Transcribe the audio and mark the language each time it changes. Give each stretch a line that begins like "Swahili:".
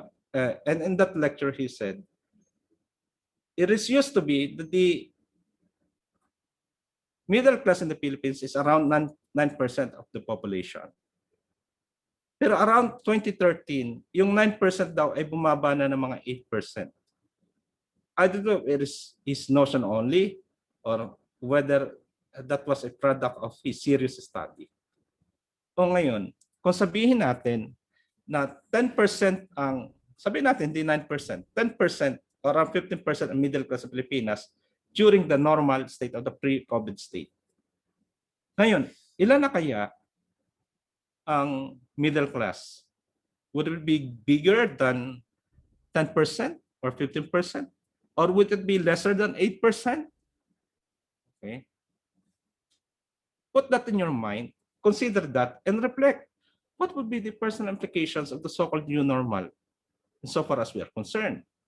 English: And in that lecture, he said, it is used to be that the middle class in the Philippines is around 9% of the population.
Filipino: Pero around 2013, yung 9% daw ay bumaba na ng mga 8%.
English: I don't know if it is his notion only or whether that was a product of his serious study.
Filipino: O ngayon, kung sabihin natin na 10% ang, sabihin natin hindi 9%, 10% or around 15% ang middle class sa Pilipinas
English: during the normal state of the pre-COVID state.
Filipino: Ngayon, ilan na kaya ang middle class?
English: Would it be bigger than 10% or 15%? Or would it be lesser than 8%? Okay. Put that in your mind, consider that, and reflect. What would be the personal implications of the so-called new normal so far as we are concerned?